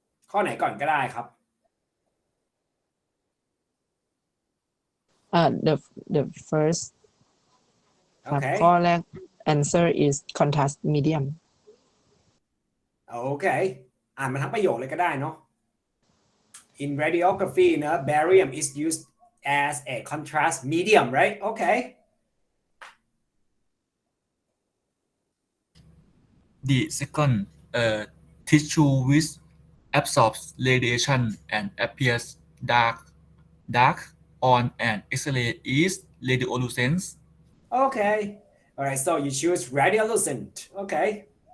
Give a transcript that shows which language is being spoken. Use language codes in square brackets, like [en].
[th] ข้อไหนก่อนก็ได้ครับ [en] the first ครับ Okay. ข้อแรก answer is contrast medium Okay. [th] อ่านมาทั้งประโยคเลยก็ได้เนาะ [en] In radiography, barium is used as a contrast medium, right? Okay. The second, tissue which absorbs radiation and appears dark on an X-ray is radiolucent. Okay. All right. So you choose radiolucent. Okay.